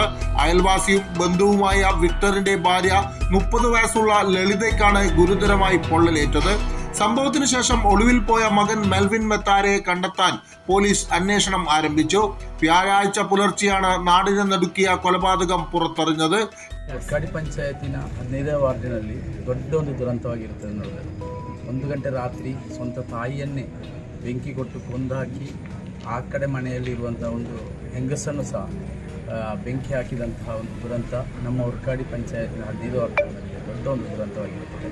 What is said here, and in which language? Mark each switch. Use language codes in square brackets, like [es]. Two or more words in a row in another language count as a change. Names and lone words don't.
[ml] അയൽവാസിയും ബന്ധുവുമായ വിക്ടറിന്റെ ഭാര്യ 30 വയസ്സുള്ള ലളിതയ്ക്കാണ് ഗുരുതരമായി പൊള്ളലേറ്റത്. സംഭവത്തിന് ശേഷം ഒളിവിൽ പോയ മകൻ മെൽവിൻ മെത്താരയെ കണ്ടെത്താൻ പോലീസ് അന്വേഷണം ആരംഭിച്ചു. വ്യാഴാഴ്ച പുലർച്ചെയാണ് നാടിനെ നടുക്കിയ കൊലപാതകം പുറത്തറിഞ്ഞത്. [kn] ವೋರ್ಕಾಡಿ ಪಂಚಾಯತಿನ 15ನೇ ವಾರ್ಡಿನಲ್ಲಿ ದೊಡ್ಡ ಒಂದು ದುರಂತವಾಗಿರುತ್ತದೆ ನೋಡಿದ್ರೆ. 1 ಗಂಟೆ ರಾತ್ರಿ ಸ್ವಂತ ತಾಯಿಯನ್ನೇ ಬೆಂಕಿ ಕೊಟ್ಟು ಕೊಂದಾಕಿ ಆ ಕಡೆ ಮನೆಯಲ್ಲಿರುವಂಥ ಒಂದು ಹೆಂಗಸನ್ನು ಸಹ ಬೆಂಕಿ ಹಾಕಿದಂತಹ ಒಂದು ದುರಂತ ನಮ್ಮ ವೋರ್ಕಾಡಿ ಪಂಚಾಯತಿನ 15 ವಾರ್ಡ್ಗಳಲ್ಲಿ ದೊಡ್ಡ ಒಂದು ದುರಂತವಾಗಿರುತ್ತದೆ.